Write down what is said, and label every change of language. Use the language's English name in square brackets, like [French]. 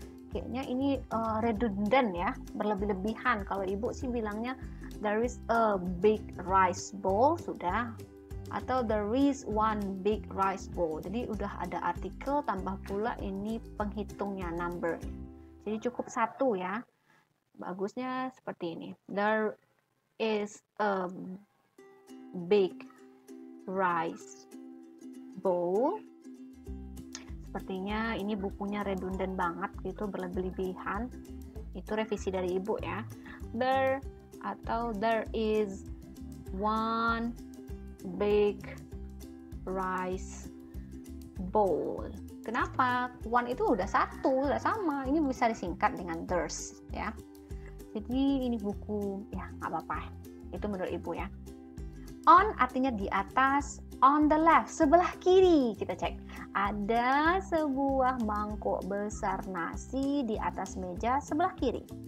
[Indonesian] Kayaknya ini redundant ya, berlebih-lebihan. Kalau Ibu sih bilangnya [English] there is a big rice bowl, [Indonesian] sudah. Atau [English] there is one big rice bowl. [Indonesian] Jadi udah ada artikel, tambah pula ini penghitungnya, number. Jadi cukup 1 ya. Bagusnya seperti ini. [English] There is a big rice bowl. [Indonesian] Sepertinya ini bukunya redundant banget gitu, berlebihan. Itu revisi dari Ibu ya. [English] There is one big rice bowl. [Indonesian] Kenapa? One itu udah 1, udah sama. Ini bisa disingkat dengan there's ya. Jadi ini buku ya nggak apa-apa. Itu menurut Ibu ya. On artinya di atas, [English] on the left, [Indonesian] sebelah kiri. Kita cek. Ada sebuah mangkuk besar nasi di atas meja sebelah kiri.